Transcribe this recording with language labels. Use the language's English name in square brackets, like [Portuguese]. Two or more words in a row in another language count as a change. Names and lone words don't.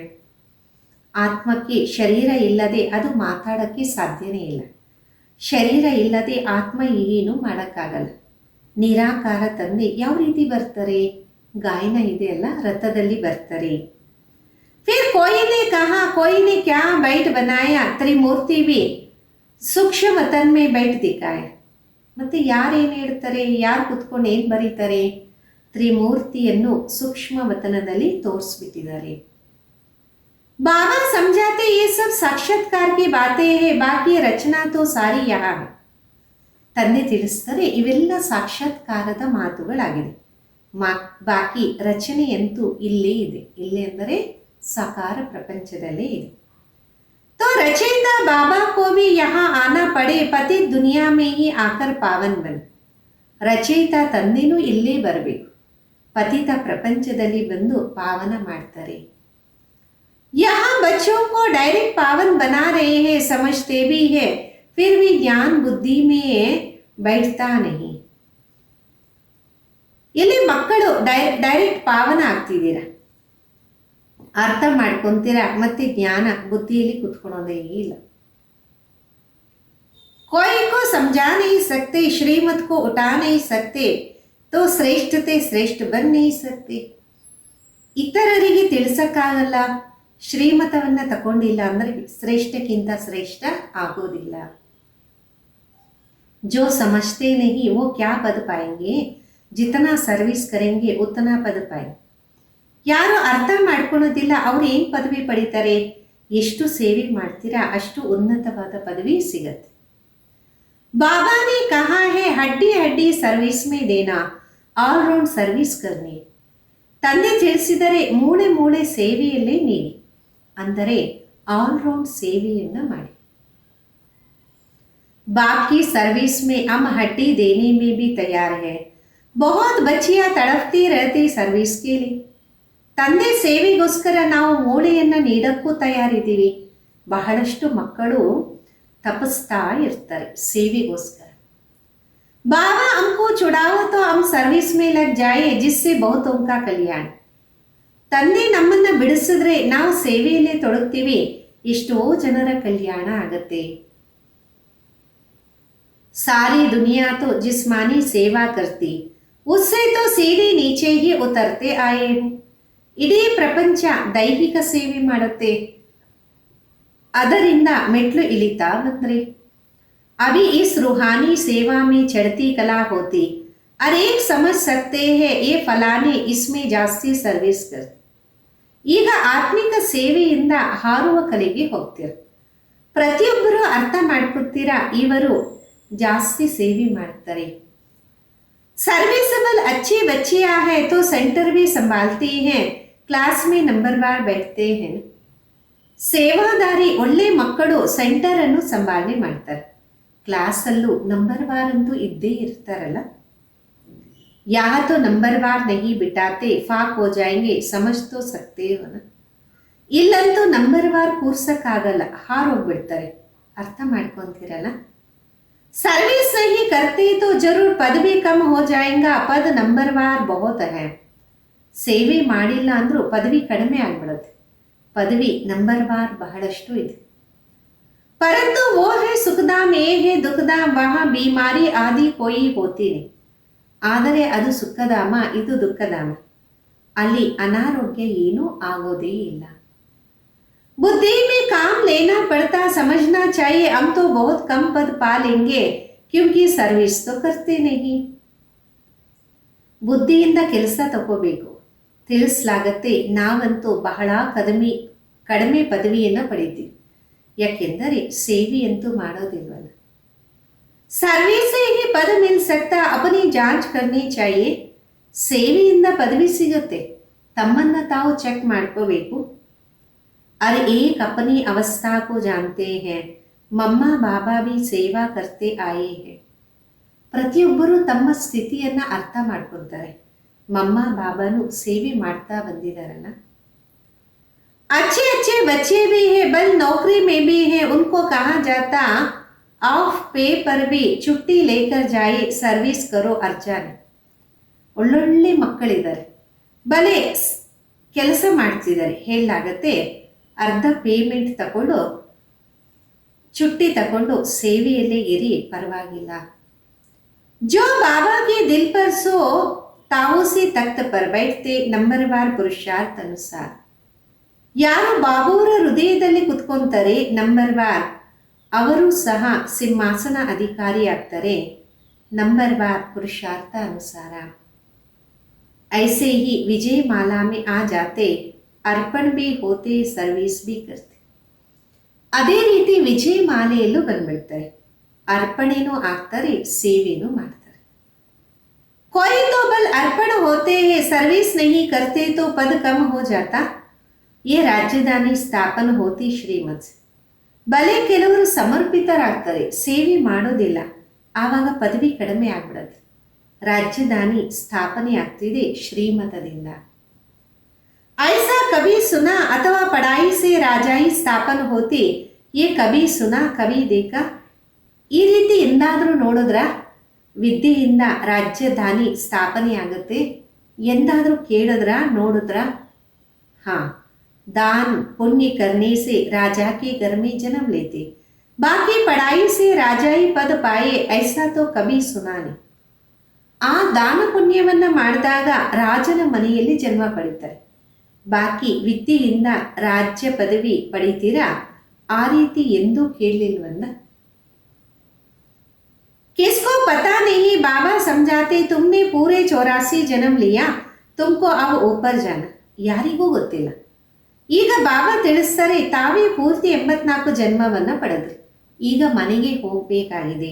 [Kannada] ಆತ್ಮಕ್ಕೆ ಶರೀರ ಇಲ್ಲದೆ ಅದು ಮಾತಾಡೋಕ್ಕೆ ಸಾಧ್ಯನೇ ಇಲ್ಲ. ಶರೀರ ಇಲ್ಲದೆ ಆತ್ಮ ಏನು ಮಾಡೋಕ್ಕಾಗಲ್ಲ. ನಿರಾಕಾರ ತಂದೆ ಯಾವ ರೀತಿ ಬರ್ತಾರೆ, ಗಾಯನ ಇದೆಯಲ್ಲ, ರಥದಲ್ಲಿ ಬರ್ತಾರೆ. [Hindi] फिर कोई ने कहा कोई ने क्या बैठ बनाया, त्रिमूर्ति भी सूक्ष्म वतन में बैठ दिखाए. [Kannada] ಮತ್ತೆ ಯಾರೇನು ಹೇಳ್ತಾರೆ, ಯಾರು ಕುತ್ಕೊಂಡು ಏನು ಬರೀತಾರೆ, ತ್ರಿಮೂರ್ತಿಯನ್ನು ಸೂಕ್ಷ್ಮ ವತನದಲ್ಲಿ ತೋರಿಸ್ಬಿಟ್ಟಿದ್ದಾರೆ. [Hindi] बाबा समझाते ये सब साक्षात्कार की बातें हैं, बाकी रचना तो सारी यहाँ है. [Kannada] ತಂದೆ ತಿಳಿಸ್ತಾರೆ, ಇವೆಲ್ಲ ಸಾಕ್ಷಾತ್ಕಾರದ ಮಾತುಗಳಾಗಿದೆ, ಬಾಕಿ ರಚನೆಯಂತೂ ಇಲ್ಲೇ ಇದೆ. ಇಲ್ಲೇ ಅಂದರೆ ಸಾಕಾರ ಪ್ರಪಂಚದಲ್ಲೇ ಇದೆ. [Hindi] तो रचयिता बाबा को भी यहाँ आना पड़े, पति दुनिया में ही आकर पावन बन. [Kannada] ರಚಯಿತ ತಂದೆನೂ ಇಲ್ಲೇ ಬರಬೇಕು, ಪತಿತ ಪ್ರಪಂಚದಲ್ಲಿ ಬಂದು ಪಾವನ ಮಾಡ್ತಾರೆ. [Hindi] यहाँ बच्चों को डायरेक्ट पावन बना रहे हैं, समझते भी है, फिर भी ज्ञान बुद्धि में बैठता नहीं. [Kannada] ಇಲ್ಲಿ ಮಕ್ಕಳು ಡೈರೆಕ್ಟ್ ಪಾವನ ಆಗ್ತಿದ್ದೀರಾ, ಅರ್ಥ ಮಾಡ್ಕೊಂತೀರಾ, ಮತ್ತೆ ಜ್ಞಾನ ಬುದ್ಧಿಯಲ್ಲಿ ಕುತ್ಕೊಳ್ಳೋದೇ ಇಲ್ಲ. [Hindi] कोई को समझा नहीं सकते, श्रीमत को उठा नहीं सकते, तो श्रेष्ठते श्रेष्ठ बन नहीं सकते. [Kannada] ಇತರರಿಗೆ ತಿಳಿಸಕ್ಕಾಗಲ್ಲ, ಶ್ರೀಮತವನ್ನು ತಗೊಂಡಿಲ್ಲ ಅಂದರೆ ಶ್ರೇಷ್ಠಕ್ಕಿಂತ ಶ್ರೇಷ್ಠ ಆಗೋದಿಲ್ಲ. [Hindi] जो समझते नहीं वो क्या पद पाएंगे, जितना सर्विस करेंगे उतना पद पाएंगे. [Kannada] ಯಾರು ಅರ್ಥ ಮಾಡ್ಕೊಳ್ಳೋದಿಲ್ಲ ಅವ್ರು ಏನು ಪದವಿ ಪಡಿತಾರೆ, ಎಷ್ಟು ಸೇವೆ ಮಾಡ್ತೀರಾ ಅಷ್ಟು ಉನ್ನತವಾದ ಪದವಿ ಸಿಗತ್ತೆ. [Hindi] बाबा ने कहा है हड्डी हड्डी सर्विस में देना, ऑलराउंड सर्विस करनी. [Kannada] ತಂದೆ ತಿಳಿಸಿದರೆ ಮೂಳೆ ಮೂಳೆ ಸೇವೆಯಲ್ಲೇ ನೀಡಿ, ಅಂದರೆ ಆಲ್ರೌಂಡ್ ಸೇವೆಯನ್ನು ಮಾಡಿ. [Hindi] बाप की सर्विस में हम हड्डी देने में भी तैयार है. बहुत बच्चियां तड़पती रहती सर्विस के लिए. [Kannada] ತಂದೆ ಸೇವೆಗೋಸ್ಕರ ನಾವು ಮೂಳೆಯನ್ನು ನೀಡಕ್ಕೂ ತಯಾರಿದ್ದೀವಿ. ಬಹಳಷ್ಟು ಮಕ್ಕಳು ತಪಸ್ತಾ ಇರ್ತಾರೆ ಸೇವೆಗೋಸ್ಕರ. [Hindi] बाबा हमको छुड़ाओ तो हम सर्विस में लग जाए जिससे बहुतों का कल्याण. [Kannada] ತಂದೆ ನಮ್ಮನ್ನ ಬಿಡಿಸಿದ್ರೆ ನಾವು ಸೇವೆಯಲ್ಲಿ ತೊಡಗ್ತೀವಿ, ಎಷ್ಟೋ ಜನರ ಕಲ್ಯಾಣ ಆಗತ್ತೆ. [Hindi] सारी दुनिया तो जिस्मानी सेवा करती, उससे तो सीधे नीचे ही उतरते आए हैं. [Kannada] ಇಡೀ ಪ್ರಪಂಚ ದೈಹಿಕ ಸೇವೆ ಮಾಡುತ್ತೆ, ಅದರಿಂದ ಮೆಟ್ಲು ಇಳಿತಾ ಬಂದ್ರೆ. [Hindi] अभी इस रूहानी सेवा में चढ़ती कला होती, और एक समझ सकते हैं ये फलाने इसमें [Kannada] ಜಾಸ್ತಿ ಸರ್ವಿಸ್ [Hindi] करते. [Kannada] ಈಗ ಆತ್ಮಿಕ ಸೇವೆಯಿಂದ ಹಾರುವ ಕಲೆಗೆ ಹೋಗ್ತೀರ. ಪ್ರತಿಯೊಬ್ಬರು ಅರ್ಥ ಮಾಡ್ಕೊತೀರಾ, ಇವರು ಜಾಸ್ತಿ ಸೇವೆ ಮಾಡ್ತಾರೆ. [Hindi] सर्विसेबल अच्छी बच्चियां हैं तो सेंटर भी संभालती हैं, क्लास में नंबरवार बैठते हैं. [Kannada] ಸೇವಾದಾರಿ ಒಳ್ಳೆ ಮಕ್ಕಳು ಸೆಂಟರ್ ಅನ್ನು ಸಂಭಾಲನೆ ಮಾಡ್ತಾರೆ, ಕ್ಲಾಸಲ್ಲೂ ನಂಬರ್ವಾರ್ ಅಂತೂ ಇದ್ದೇ ಇರ್ತಾರಲ್ಲ. [Hindi] यहाँ तो नंबरवार नहीं बिठाते, फाक हो जाएंगे, समझ तो सकते हो ना. [Kannada] ಇಲ್ಲಂತೂ ನಂಬರ್ವಾರ್ ಕೂರ್ಸಕ್ಕಾಗಲ್ಲ, ಹಾರೋಗ್ಬಿಡ್ತಾರೆ, ಅರ್ಥ ಮಾಡ್ಕೊಂತೀರಲ್ಲ. [Hindi] सर्विस नहीं करते तो जरूर पद भी कम हो जाएगा, पद नंबरवार बहुत है. [Kannada] ಸೇವೆ ಮಾಡಿಲ್ಲ ಅಂದ್ರೂ ಪದವಿ ಕಡಿಮೆ ಆಗ್ಬಿಡುತ್ತೆ, ಪದವಿ ನಂಬರ್ವಾರ್ ಬಹಳಷ್ಟು ಇದೆ. [Hindi] परंतु वो है सुखधाम, ये है दुखधाम, वहाँ बीमारी आदि कोई होती नहीं. [Kannada] ಆದರೆ ಅದು ಸುಖಧಾಮ, ಇದು ದುಃಖಧಾಮ, ಅಲ್ಲಿ ಅನಾರೋಗ್ಯ ಏನೂ ಆಗೋದೇ ಇಲ್ಲ. [Hindi] बुद्धि में काम लेना पड़ता, समझना चाहिए हम तो बहुत कम पद पा लेंगे क्योंकि सर्विस तो करते नहीं. [Kannada] ಬುದ್ಧಿಯಿಂದ ಕೆಲಸ ತಗೋಬೇಕು, ತಿಳಿಸಲಾಗತ್ತೆ ನಾವಂತೂ ಬಹಳ ಕಡಿಮೆ ಪದವಿಯನ್ನು ಪಡಿತೀವಿ, ಯಾಕೆಂದರೆ ಸೇವೆಯಂತೂ ಮಾಡೋದಿಲ್ವಲ್ಲ. [Hindi] सर्विस से ही पद मिल सकता, अपनी जांच करनी चाहिए. [Kannada] ಸೇವೆಯಿಂದ ಪದವಿ ಸಿಗುತ್ತೆ, ತಮ್ಮನ್ನ ತಾವು ಚೆಕ್ ಮಾಡ್ಕೋಬೇಕು. [Hindi] और एक अपनी अवस्था को जानते हैं, मम्मा बाबा भी सेवा करते आए हैं. [Kannada] ಪ್ರತಿಯೊಬ್ಬರು ತಮ್ಮ ಸ್ಥಿತಿಯನ್ನು ಅರ್ಥ ಮಾಡ್ಕೊತಾರೆ, ಮಮ್ಮ ಬಾಬಾನು ಸೇವೆ ಮಾಡ್ತಾ ಬಂದಿದ್ದಾರಲ್ಲ. [Hindi] अच्छे अच्छे बच्चे भी हैं, बल नौकरी में भी हैं, उनको कहा जाता ऑफ पे पर भी छुट्टी लेकर जाए, सर्विस करो अर्जन. [Kannada] ಒಳ್ಳೊಳ್ಳೆ ಮಕ್ಕಳಿದ್ದಾರೆ, ಬಲೆ ಕೆಲಸ ಮಾಡ್ತಿದ್ದಾರೆ, ಹೇಳಲಾಗತ್ತೆ ಅರ್ಧ ಪೇಮೆಂಟ್ ತಗೊಂಡು ಚುಟ್ಟಿ ತಗೊಂಡು ಸೇವೆಯಲ್ಲೇ ಇರಿ, ಪರವಾಗಿಲ್ಲ. [Hindi] जो बाबा के दिल पर सो ताऊसी तख्त पर बैठते, नंबरवार पुरुषार्थ अनुसार. [Kannada] ಯಾರು ಬಾಬುವರ ಹೃದಯದಲ್ಲಿ ಕುತ್ಕೊಂತಾರೆ ನಂಬರ್ವಾರ್, ಅವರು ಸಹ ಸಿಂಹಾಸನ ಅಧಿಕಾರಿ ಆಗ್ತಾರೆ, ನಂಬರ್ವಾರ್ ಪುರುಷಾರ್ಥ ಅನುಸಾರ. [Hindi] ऐसे ही विजय माला में आ जाते, अर्पण भी होते, सर्विस भी करते. [Kannada] ಅದೇ ರೀತಿ ವಿಜಯ ಮಾಲೆಯಲ್ಲೂ ಬಂದ್ಬಿಡ್ತಾರೆ, ಅರ್ಪಣೆನೂ ಆಗ್ತಾರೆ, ಸೇವೆನೂ ಮಾಡ್ತಾರೆ. [Hindi] कोई तो बल अर्पण होते हैं, सर्विस नहीं करते तो पद कम हो जाता. ये राजधानी स्थापन होती श्रीमत. [Kannada] ಬಲೆ ಕೆಲವರು ಸಮರ್ಪಿತರಾಗ್ತಾರೆ, ಸೇವೆ ಮಾಡೋದಿಲ್ಲ, ಆವಾಗ ಪದವಿ ಕಡಿಮೆ ಆಗ್ಬಿಡತ್ತೆ, ರಾಜಧಾನಿ ಸ್ಥಾಪನೆ ಆಗ್ತಿದೆ ಶ್ರೀಮತದಿಂದ. [Hindi] ऐसा कभी सुना अथवा पढ़ाई से राजाई स्थापन होती, ये कभी सुना कभी देखा. [Kannada] ಈ ರೀತಿ ಎಂದಾದರೂ ನೋಡಿದ್ರ, ವಿದ್ಯೆಯಿಂದ ರಾಜಧಾನಿ ಸ್ಥಾಪನೆ ಆಗುತ್ತೆ, ಎಂದಾದರೂ ಕೇಳಿದ್ರ, ನೋಡಿದ್ರ? [Hindi] हाँ, दान पुण्य करने से राजा के घर में जन्म लेते, बाकी पढ़ाई से राजाई पद पाए, ऐसा तो कभी सुना नहीं. [Kannada] ಆ ದಾನ ಪುಣ್ಯವನ್ನ ಮಾಡಿದಾಗ ರಾಜನ ಮನೆಯಲ್ಲಿ ಜನ್ಮ ಪಡಿತಾರೆ, ಬಾಕಿ ವಿದ್ಯೆಯಿಂದ ರಾಜ್ಯ ಪದವಿ ಪಡಿತೀರಾ, ಆ ರೀತಿ ಎಂದೂ ಕೇಳಲಿಲ್ವಲ್ಲ. [Hindi] किसको पता नहीं, बाबा समझाते तुमने पूरे 84 जन्म लिया, तुमको अब ऊपर जाना. [Kannada] ಯಾರಿಗೂ ಗೊತ್ತಿಲ್ಲ. ಈಗ ಬಾಬಾ ತಿಳಿಸ್ತಾರೆ, ತಾವೇ ಪೂರ್ತಿ 84 ಜನ್ಮವನ್ನ ಪಡೆದ್ರಿ, ಈಗ ಮನೆಗೆ ಹೋಗಬೇಕಾಗಿದೆ.